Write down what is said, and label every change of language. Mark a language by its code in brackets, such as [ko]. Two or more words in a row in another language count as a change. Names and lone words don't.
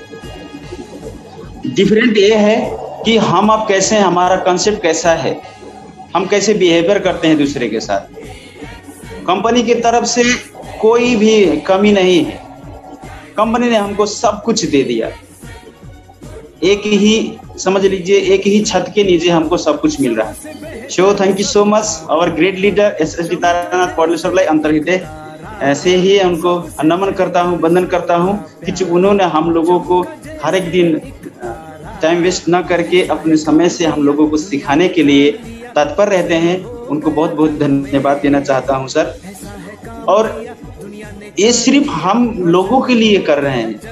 [hi] डिफरेंट ये है कि हम अब कैसे, हमारा कंसेप्ट कैसा है, हम कैसे बिहेवियर करते हैं दूसरे के साथ। कंपनी की तरफ से कोई भी कमी नहीं है, कंपनी ने हमको सब कुछ दे दिया। एक ही समझ लीजिए, एक ही छत के नीचे हमको सब कुछ मिल रहा है। [en] So thank you so much our great leader [hi] एसएसडी तारानाथ पौड्याल सरलाई अंतर्हृदय से ही उनको नमन करता हूँ, वंदन करता हूँ कि उन्होंने हम लोगों को हर एक दिन [en] time waste [hi] न करके अपने समय से हम लोगों को सिखाने के लिए तत्पर रहते हैं। उनको बहुत बहुत धन्यवाद देना चाहता हूं सर। और ये सिर्फ हम लोगों के लिए कर रहे हैं।